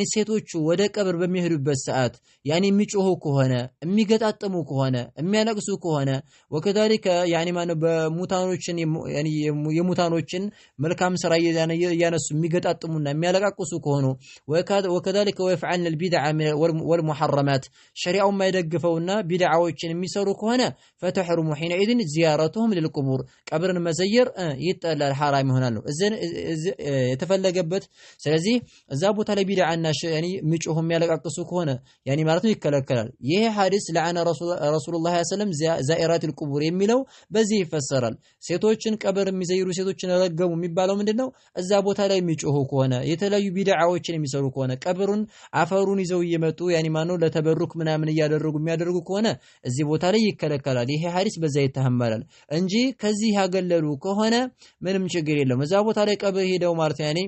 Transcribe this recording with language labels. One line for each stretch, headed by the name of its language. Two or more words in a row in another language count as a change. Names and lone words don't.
Amharic: ሴቶቹ ወደ ቀብር በሚሄዱበት ሰዓት ያኒ የሚጮሁ ከሆነ የሚገጣጥሙ ከሆነ የሚያለቅሱ ከሆነ ወከذلك ያኒ ማነ በሙታኖችን ያኒ የሙታኖችን መልካም ስራ ያነሱ የሚገጣጥሙና የሚያለቃቅሱ ከሆኑ
Arabic: وكذلك ويفعلن البدع والمحرمات
Amharic: ሸሪዓው የማይደግፈውና ቢድዓዎችን የሚሰሩ ከሆነ
Arabic: فتحرم حينئذ زيارتهم للقبور
Amharic: ቀብርን መዘየር ይጠላል حرام ይሆናል ነው የተፈለገበት ስለዚህ እዛ ቦታ ላይ ቢድዓና ያኒ ምጮሁ የሚያለቃቅሱ ከሆነ ያኒ ማለት ነው ይከለከላል ይሄ ሐዲስ
Arabic: لعن رسول الله صلى الله عليه وسلم زائرات القبور
Amharic: የሚለው በዚህ ይፈሰራል ሴቶችን ቀብር የሚዘይሩ ሴቶችን ረገሙ የሚባለው ምንድነው እዛ ቦታ ላይ የሚጮሁ ከሆነ የተለያዩ ቢድዓዎችን የሚሰሩ ከሆነ ቀብሩን አፈሩን ይዘው እየመጡ ያኒ ማነው ለተበሩክ ምናምን የሚያደርጉ ከሆነ እዚህ ቦታ ላይ ይከለከላል ይሄ ሐዲስ በዛ ይተሐመላል እንጂ ከዚህ ያገለሉ ከሆነ ምንም ችግር የለም እዛ ቦታ ላይ ቀብር ሄደው ማለት